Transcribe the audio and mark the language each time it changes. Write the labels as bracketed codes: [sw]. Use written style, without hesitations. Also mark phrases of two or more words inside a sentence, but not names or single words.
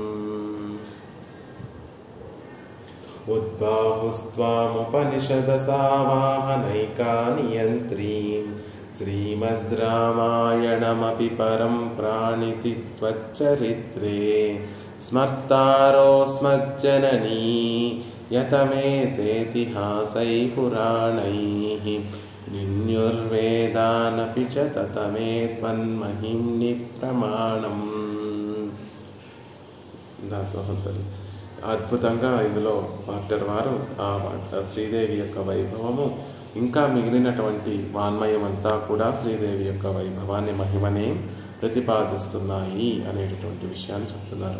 [sa] उद्बाहुस्त्वामुपनिषदसावाहनैका नियन्त्रीं श्रीमद् रामायणमपि परं प्राणिति त्वच्चरित्रे स्मर्तारोऽस्मज्जननी यतमे सेतिहासै पुराणैः निन्युर्वेदानपि च ततमे त्वन्महिम्नि प्रमाणम्. [te] దాసోహంతలు అద్భుతంగా ఇందులో డాక్టర్ వారు ఆ శ్రీదేవి యొక్క వైభవము ఇంకా మిగిలినటువంటి వాన్మయం అంతా కూడా శ్రీదేవి యొక్క వైభవాన్ని మహిమనే ప్రతిపాదిస్తున్నాయి అనేటటువంటి విషయాన్ని చెప్తున్నారు.